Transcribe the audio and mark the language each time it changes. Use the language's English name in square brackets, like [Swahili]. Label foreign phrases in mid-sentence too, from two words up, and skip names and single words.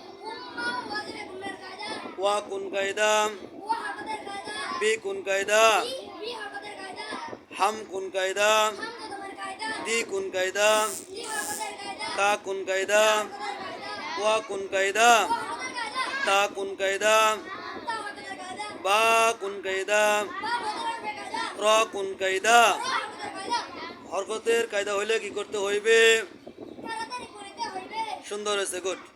[Bangla] wakun kaidam, bikun kaidam, hamkun kaidam, dikun kaidam, takun kaidam, wakun kaidam, takun kaidam, bakun kaidam, rakun kaidam। হরকতের কায়দা হইলে কি করতে হইবে? সুন্দর হয়েছে, গুড।